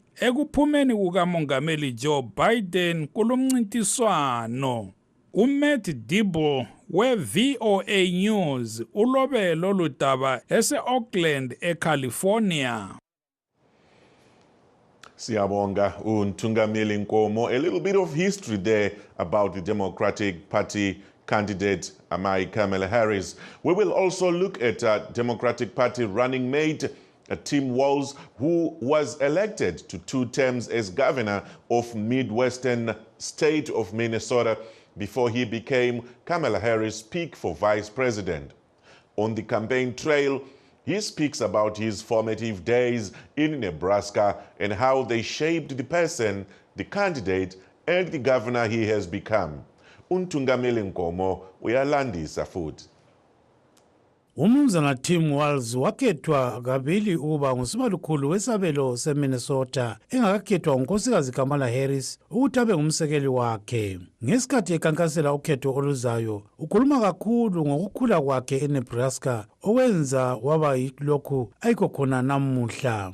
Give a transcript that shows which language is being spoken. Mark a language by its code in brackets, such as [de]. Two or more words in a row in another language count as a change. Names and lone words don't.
[nd] Ekuphumeni kukamongameli Joe Biden kulumncintiswano. uMatt Dibble we-VOA News ulobe lolu daba ese-Oakland, eCalifornia. Siyabonga uNtungameli Nkomo. [en] A little bit of history there about the Democratic Party candidate Kamala Harris. We will also look at Democratic Party running mate Tim Walz, who was elected to 2 terms as governor of Midwestern state of Minnesota before he became Kamala Harris' pick for vice president. On the campaign trail, he speaks about his formative days in Nebraska and how they shaped the person, the candidate, and the governor he has become. [nd] uNtungameli Nkomo uyalandisa futhi. Umnumzana Tim Walz wakhethwa kabili ukuba ngusimalukhulu wesabelo seMinnesota engakakhethwa unkosikazi Kamala Harris ukuthi abe ngumsekeli wakhe. Ngesikhathi ekankasela ukhetho oluzayo, ukhuluma kakhulu ngokukhula kwakhe eNebraska okwenza waba yilokhu ayikho khona namuhla.